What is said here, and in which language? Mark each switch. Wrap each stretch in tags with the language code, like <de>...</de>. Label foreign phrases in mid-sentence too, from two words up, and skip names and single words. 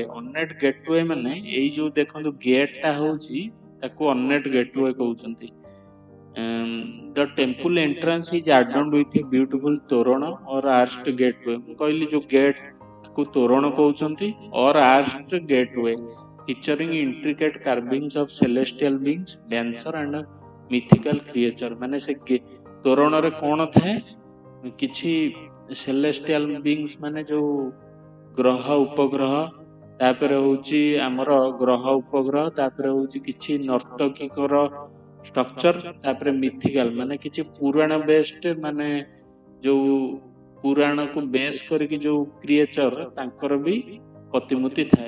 <en>ornate gateway</en> <or>ମାନେ ଏଇ ଯୋଉ ଦେଖନ୍ତୁ ଗେଟଟା ହଉଛି ତାକୁ</or> <en>ornate gateway</en> <or>କହୁଛନ୍ତି।</or> <en>The temple entrance is adorned with a beautiful torana or arched gateway.</en> <or>ମୁଁ କହିଲି ଯୋଉ ଗେଟ୍ ତାକୁ ତୋରଣ କହୁଛନ୍ତି,</or> <en>or arched gateway featuring intricate carvings of celestial beings, dancer and mythical creature।</en> <or>ମାନେ ସେ ତୋରଣରେ କଣ ଥାଏ, କିଛି</or> <en>celestial beings</en> <or>ମାନେ ଯୋଉ ଗ୍ରହ ଉପଗ୍ରହ, ତାପରେ ହଉଛି ଆମର ଗ୍ରହ ଉପଗ୍ରହ, ତାପରେ ହଉଛି କିଛି ନର୍ତ୍ତକୀଙ୍କର ଷ୍ଟ୍ରକ୍ଚର, ତାପରେ ମିଥିକାଲ ମାନେ କିଛି ପୁରାଣ ବେସ୍ଡ ମାନେ ଯୋଉ ପୁରାଣକୁ ବେସ୍ କରିକି ଯୋଉ କ୍ରିଏଚର ତାଙ୍କର ବି ପ୍ରତିମୂର୍ତ୍ତି ଥାଏ।</or>